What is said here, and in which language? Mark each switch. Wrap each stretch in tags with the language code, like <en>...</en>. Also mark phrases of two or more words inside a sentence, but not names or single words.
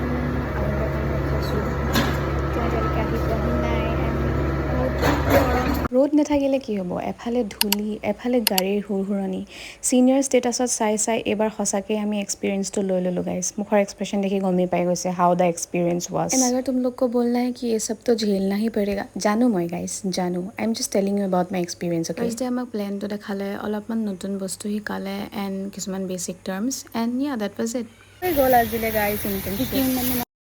<as>ৰ'দ নাথাকিলে কি হ'ব এফালে ধূলি এফালে গাড়ীৰ হুৰহুৰণি</as> <en>senior statusত</en> <as>চাই এবাৰ সঁচাকৈ আমি এক্সপিৰিয়েঞ্চটো লৈ ল'লোঁ গাইজ মুখৰ এক্সপ্ৰেশ্যন দেখি গমেই পাই গৈছে</as> <en>how the experience was and</en> <hi>अगर तुम लोग को बोलना है कि ये सब तो झेलना ही पड़ेगा</hi> <as>জানো মই গাইজ জানো</as> <en>I am just telling you about my experience okay first day</en> <as>আমাক প্লেনটো দেখালে অলপমান নতুন বস্তু শিকালে এণ্ড কিছুমান</as> <en>basic terms and yeah that was it</en> <as>হৈ গ'ল আজিলে গাইজ ইণ্টাৰ্নশ্বিপ</as>